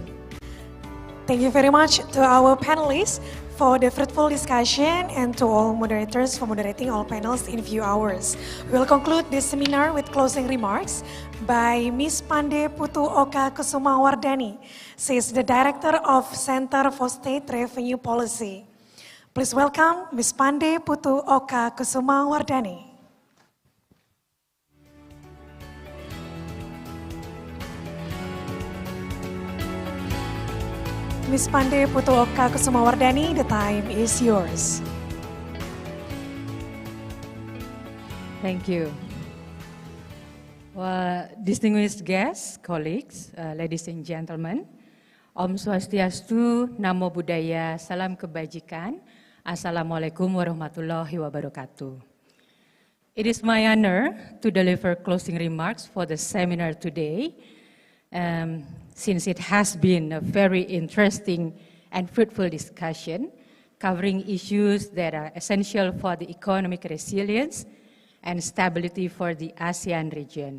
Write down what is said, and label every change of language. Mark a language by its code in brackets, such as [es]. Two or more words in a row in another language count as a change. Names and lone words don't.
[en] Thank you very much to our panelists for the fruitful discussion and to all moderators for moderating all panels in few hours. We'll conclude this seminar with closing remarks by Ms. Pande Putu Oka Kusuma Wardani. She is the Director of Center for State Revenue Policy. Please welcome Ms. Pande Putu Oka Kusuma Wardani. Ms. Pande Putu Oka Kusuma Wardani, the time is yours. Thank you. Well, distinguished guests, colleagues, ladies and gentlemen, [ban] Om Swastiastu, [pi] Namo Buddhaya, [id] Salam Kebajikan, [ar] السلام عليكم ورحمة الله وبركاته. [en] It is my honor to deliver closing remarks for the seminar today, since it has been a very interesting and fruitful discussion covering issues that are essential for the economic resilience and stability for the ASEAN region.